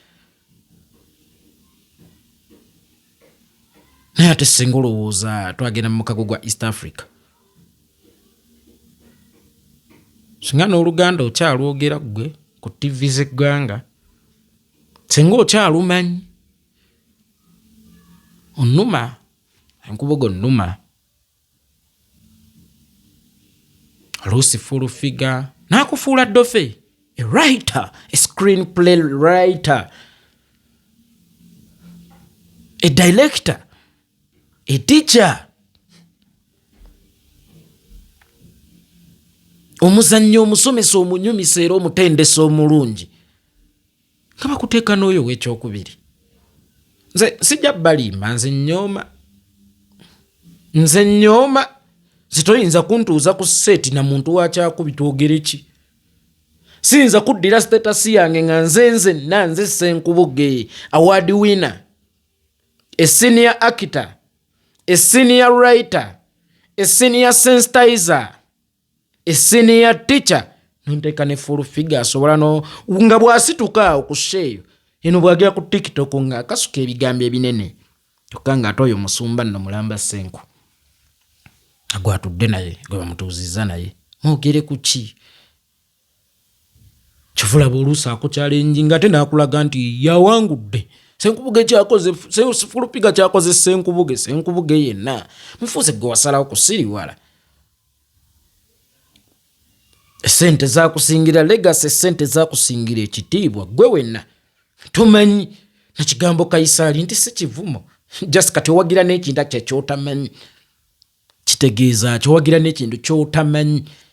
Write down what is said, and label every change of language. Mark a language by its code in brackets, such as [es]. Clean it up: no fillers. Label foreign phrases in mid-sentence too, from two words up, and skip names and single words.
[lg] Naye ate singa olowooza twagenda mu mukago gwa East Africa singa n'Oluganda okyalwogera ggwe ku TV z'eggwanga, singa okyalumanyi onnuma Ssenkubuge onnuma oluusi [en] full figure [lg] n'akufuula ddofe, [en] a writer, a screenplay writer, a director, a teacher, [lg] omuzannyi omusomesa omunyumisa era omutendesa omulungi nga bakuteeka n'oyo w'ekyokubiri. nze sijja balimba nze nnyoma zitoyinza kuntuuza ku seti na muntu wakyakubita ogere ki siyinza kuddira status yange nga nze [en] Ssenkubuge award winner, a senior actor, a senior writer, a senior sensitizer, a senior teacher, [lg] nonteeka ne [en] full figure [lg] asobola no nga bw'asituka awo ku sheeyo eno bw'agera ku TikTok nga akasuka ebigambo ebinene kyokka ng'ate oyo musumba nno mulamba Ssenku agwatudde naye gwe bamutuuzizza naye mwogere ku ki kivulaba oluusi akukyalenji ng'ate n'akulaga nti yawangudde Ssenkubuge kyakoze fulupiga kyakoze Ssenkubuge yenna mufuuse gwe wasalawo kusiriwala esente zakusingira legacy, esente zakusingira ekitiibwa gwe wenna tomanyi na kigambo Kayisaali nti si kivumo just kati owagira n'ekintu kyekyotamanyi kitegeeza kyowagira n'ekintu kyotamanyi